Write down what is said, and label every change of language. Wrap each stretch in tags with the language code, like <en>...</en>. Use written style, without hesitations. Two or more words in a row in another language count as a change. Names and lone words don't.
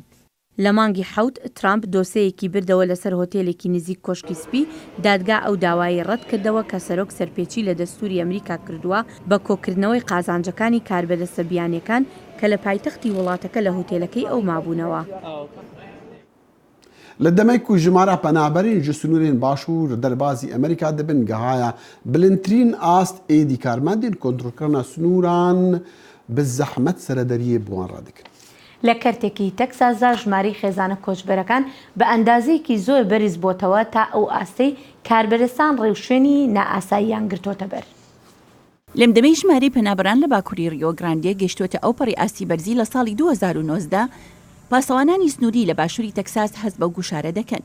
<ckb>لە مانگی حەوت ترامپ دۆسەیەکی بردەوە لەسەر هۆتێلێکی نزیک کۆشکی سپی دادگا ئەو داوای ڕەت کردەوە کە سەرۆک سەرپێچی لە دەستوری ئەمریکا کردووە بە کۆکردنەوەی قازانجەکانی کاربەدەستە بیانیەکان کە لە پایتەختی وڵاتەکە لە هۆتێلەکەی ئەو مابوونەوە.</ckb> <ku>لە دەمەک و ژمارە پەنابەرین ji سنوورên باشوور derbasî Amerîka dibin gihaya bilindtirîn ast êdî karmendên kontrolkirina snûran bi zehmet serederiyê bi wan radikin.</ku> <ckb>لە کەرتێکی تەکساسدا ژماری خێزانە کۆچبەرەکان بە ئەندازەیەکی زۆر بەرز بۆتەوە تا ئەو ئاستەی کاربەرستان ڕێوشوێنی نائاساییان گرتۆتە بەر. لەم دەمەی ژمارەی پەنابەران لە باکووری ریۆ گراندێ گەیشتوتە ئەو پەڕی ئاستی بەرزی لە ساڵی 2019 پاسەوانانی سنووری لە باشووری تەکساس هەست بەو گوشارە دەکەن.</ckb>